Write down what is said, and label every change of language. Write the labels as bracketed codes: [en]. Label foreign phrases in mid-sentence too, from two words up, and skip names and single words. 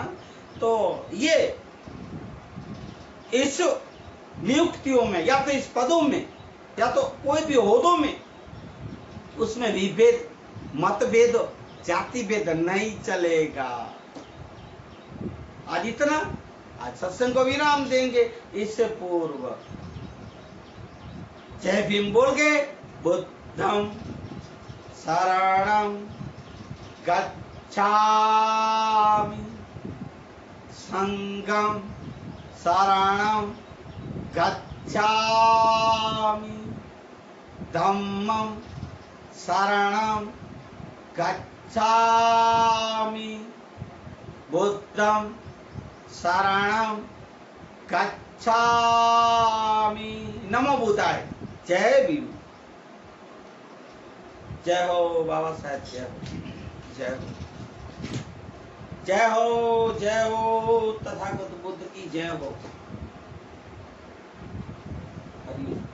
[hi] तो ये इस नियुक्तियों में या तो इस पदों में या तो कोई भी ओहदों में उसमें विभेद, मतभेद, जाति भेद नहीं चलेगा। आज इतना, आज सत्संग को विराम देंगे। इससे पूर्व जय भीम बोल के [pi] बुद्धम शरणं गच्छामि, संघं शरणं गच्छामि, धम्मं शरणं गच्छामि, बुद्धं शरणं गच्छामि। नमो बुद्धाय। [hi] जय भीम। जय हो बाबा साहेब, जय हो, जय हो, जय हो, जय हो तथागत बुद्ध की जय हो। हरि